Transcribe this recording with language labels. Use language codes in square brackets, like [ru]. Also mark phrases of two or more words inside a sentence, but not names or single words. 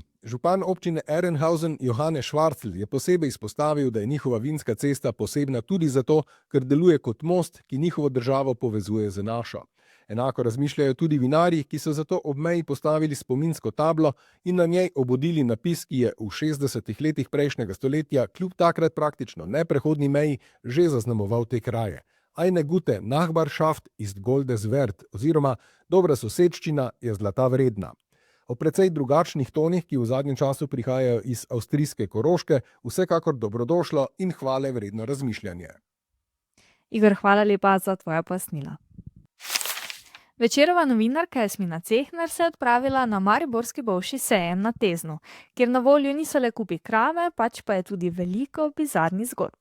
[sl] Župan občine Ehrenhausen Johannes Schwartl je posebej izpostavil, da je njihova vinska cesta posebna tudi zato, ker deluje kot most, ki njihovo državo povezuje z našo. Enako razmišljajo tudi vinarji, ki so zato ob meji postavili spominsko tablo in na njej obudili napis, ki je v 60 letih prejšnjega stoletja kljub takrat praktično neprehodni meji že zaznamoval te kraje. [de] Eine gute Nachbarschaft ist Goldes wert, [sl] oziroma dobra sosedščina je zlata vredna. O precej drugačnih tonih, ki v zadnjem času prihajajo iz avstrijske Koroške, vsekakor dobrodošlo in hvale vredno razmišljanje. Igor, hvala lepa za tvoja pojasnila. Večerova novinarka Jasmina Cehner se je odpravila na mariborski bolšji sejem na Teznu, kjer na voljo niso le kupi krave, pač pa je tudi veliko bizarnih zgodb.